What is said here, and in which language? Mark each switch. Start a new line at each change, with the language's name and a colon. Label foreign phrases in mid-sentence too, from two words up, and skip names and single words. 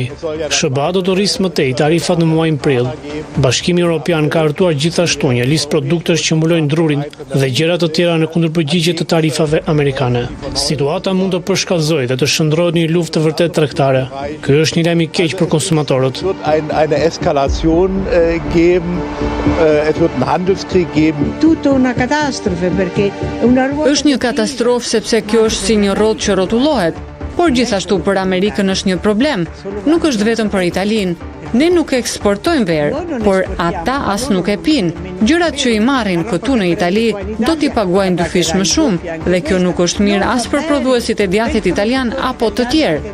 Albanian: SBA do të rrisë më tej tarifat në muajin prill. Bashkimi Evropian ka hartuar gjithashtu një listë produktesh që mbulojnë drurin dhe gjëra të tjera në kundërpërgjigje të tarifave amerikane. Situata mund të përshkallëzojë dhe të shndrohet në një luftë të vërtet tregtare. Ky është një lajm i keq për konsumatorët.
German: Eine Eskalation geben, es wird einen Handelskrieg geben.
Italian: Tutto una catastrofe perché
Albanian: Është një katastrofë sepse kjo është si një rrodhë që rrotullohet. Por gjithashtu për Amerikën është një problem. Nuk është vetëm për Italinë. Ne nuk eksportojmë verë, por ata as nuk e pinë. Gjërat që i marrin këtu në Itali do t'i paguajnë 2 fish më shumë, dhe kjo nuk është mirë as për prodhuesit e djathit italian apo të tjerë.